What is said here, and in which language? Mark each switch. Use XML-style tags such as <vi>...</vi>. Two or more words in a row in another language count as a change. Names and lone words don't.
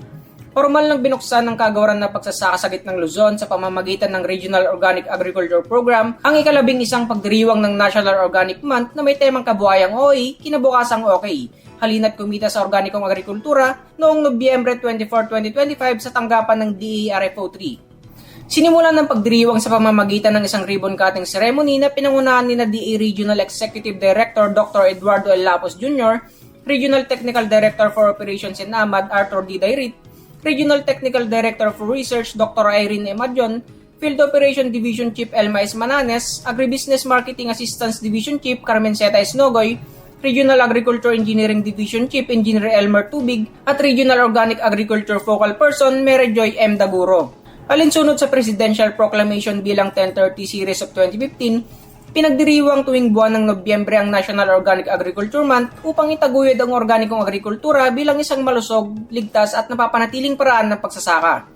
<tl>Formal lang binuksan ng Kagawaran na Pagsasaka sa Gitnang Luzon sa pamamagitan ng Regional Organic Agriculture Program ang ika-11 pagdiriwang ng National Organic Month na may temang kabuhayang OA, kinabukasang okay. Halina't kumita sa organikong agrikultura noong Nobyembre 24, 2025 sa tanggapan ng DARFO 3. Sinimulan ng pagdiriwang sa pamamagitan ng isang</tl> <en>ribbon cutting ceremony</en> <tl>na pinangunahan ni DA</tl> <en>Regional Executive Director</en> <tl>Dr. Eduardo L.</tl> <en>Lapos Jr., Regional Technical Director for Operations in AMAD Arthur D. Dairit, Regional Technical Director for Research Dr. Irene Emadjon, Field Operation Division Chief Elma S. Mananes, Agribusiness Marketing Assistance Division Chief Carmen Zeta Esnogoy, Regional Agriculture Engineering Division Chief Engineer Elmer Tubig, at Regional Organic Agriculture Focal Person Mary Joy M.</en> <tl>Daguro. Alinsunod sa Presidential Proclamation bilang 1030</tl> <en>Series of 2015,</en> <tl>pinagdiriwang tuwing buwan ng Nobyembre ang National Organic Agriculture Month upang itaguyod ang organikong agrikultura bilang isang malusog, ligtas at napapanatiling paraan ng pagsasaka.</tl>